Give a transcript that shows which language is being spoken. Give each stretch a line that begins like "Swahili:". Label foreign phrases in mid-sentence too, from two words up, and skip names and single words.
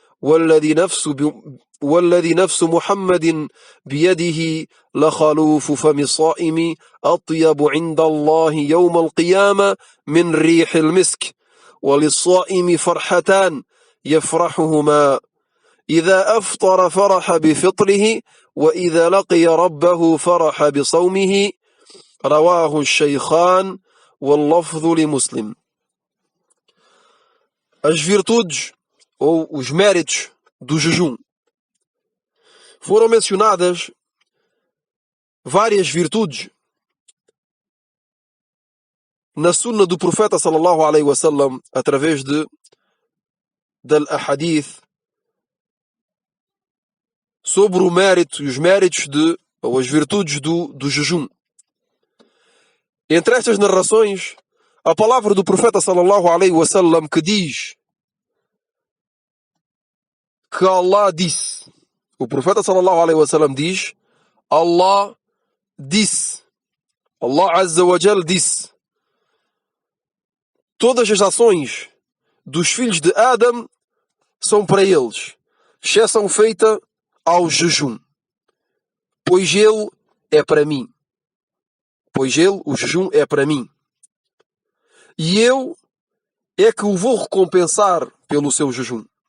Arabic: والذي نفس محمد بيده لخلوف فم الصائم أطيب عند الله يوم القيامة من ريح المسك، وللصائم فرحتان يفرحهما: إذا أفطر فرح بفطره، وإذا لقي ربه فرح بصومه. رواه الشيخان واللفظ لمسلم.
Portuguese: As virtudes ou os méritos do jejum. Foram mencionadas várias virtudes na sunna do profeta
Arabic: صلى الله عليه وسلم
Portuguese: através del ahadith sobre o mérito e os méritos ou as virtudes do jejum. Entre estas narrações, a palavra do profeta
Arabic: صلى الله عليه وسلم
Portuguese: que diz que Allah disse. O profeta
Arabic: صلى الله عليه وسلم
Portuguese: diz: Allah disse. Allah
Arabic: عز وجل
Portuguese: disse: todas as ações dos filhos de Adam são para eles, exceção feita ao jejum, pois ele é para mim. Pois ele, o jejum, é para mim. E eu é que o vou recompensar pelo seu jejum.